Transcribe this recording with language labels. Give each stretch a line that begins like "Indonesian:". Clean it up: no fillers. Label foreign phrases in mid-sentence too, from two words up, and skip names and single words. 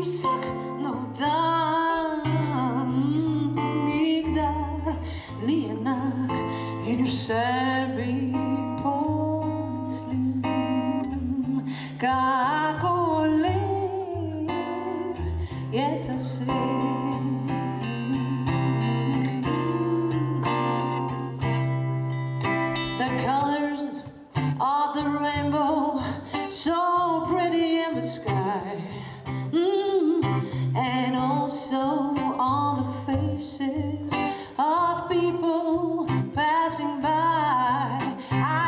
Slovenian: vsak nov dan nikdar ni enak in v sebi pomislim, kako lep je ta svet.
English: The colors of the rainbow, so pretty in the sky, and also on the faces of people passing by.